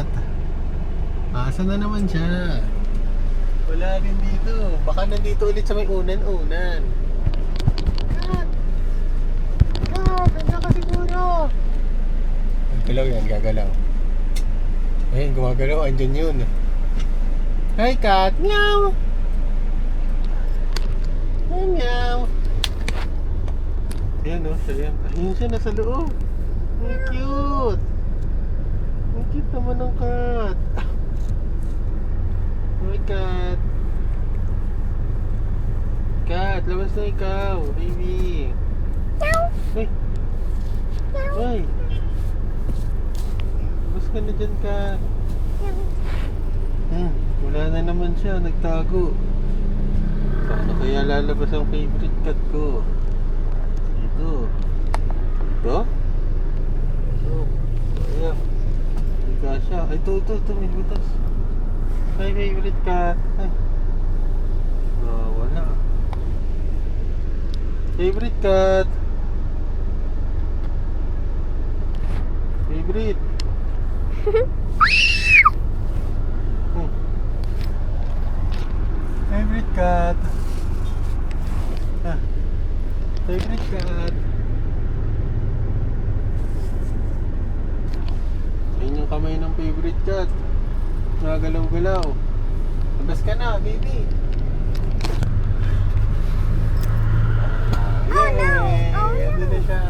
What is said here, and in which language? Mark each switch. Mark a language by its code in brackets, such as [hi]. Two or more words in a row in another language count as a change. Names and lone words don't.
[tl] Asan na naman siya? Wala rin dito. Baka nandito ulit sa may unan-unan. Cat! Cat! Andiyan ka siguro! Gagalaw yan, gagalaw. Ayun, gumagalaw. Andyan yun. [en] Hi, cat! Meow! Hi, meow! [tl] Ayan o, ayan. Ayun siya, nasa loob. Ang cute! Ang cute naman ng cat. [en] Hi, cat! Cat, [tl] labas na ikaw, baby! Meow. Ay! Ay! Bus ka na dyan ka. Wala na naman siya, nagtago. Paano kaya lalabas ang [en] favorite cat [tl] ko? Ito. Ito? Ito. Ayan. Higa siya. Ay, ito, may butas. Ay, [en] favorite cat. [tl] Ay. Wala. [en] Favorite cat. Favorite. Favorite cat. Favorite cat. [tl] Ayun yung kamay ng [en] favorite cat. [tl] Nagalaw-galaw. Labas ka na, baby. [en] Oh, no. Yay! Oh, no. [tl] Ando na siya.